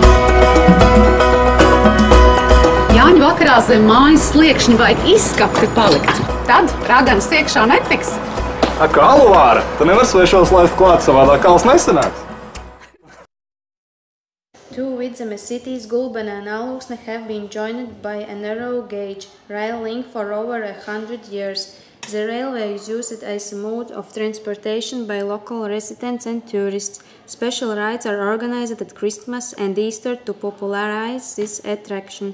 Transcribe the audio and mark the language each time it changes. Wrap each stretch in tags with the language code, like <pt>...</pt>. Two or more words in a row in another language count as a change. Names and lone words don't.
<lv>Jāņu vakarā zem mājas sliekšņi vajag izskapti palikt. Tad raganas iekšā netiks. Kā Aluvāra, tu nevar svešos laist klāt, savādāk kals nesanāks.</lv> <en>Two Vidzemes cities, Gulbene and Alūksne, have been joined by a narrow gauge rail link for over 100 years. The railway is used as a mode of transportation by local residents and tourists. Special rides are organized at Christmas and Easter to popularize this attraction.</en>